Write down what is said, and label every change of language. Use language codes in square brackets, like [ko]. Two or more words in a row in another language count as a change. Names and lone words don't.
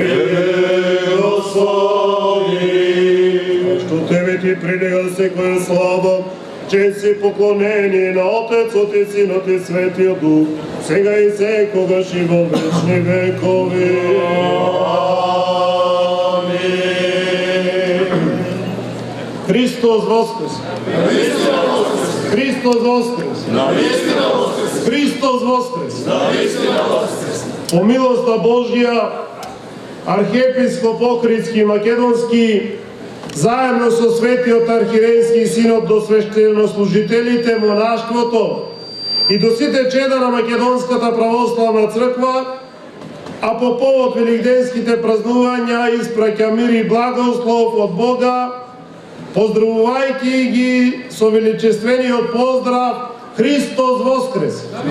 [mk] Господи, што Тебе Ти придега секоја слава, чест и поклонение на Отецот и Синот и Светиот Дух, сега и секогаш и во вечни векови. Амин. Христос Христос воскрес! Христос воскрес! Христос воскрес! По милоста Божја, архиепископ Охридски Македонски, заедно со Светиот архиерейски синод до свештенослужителите, монаштвото и до сите чеда на Македонската православна црква, а по повод великденските празнувања испраќа мир и благослов од Бога, поздравувајќи ги со величествениот поздрав Христос воскрес!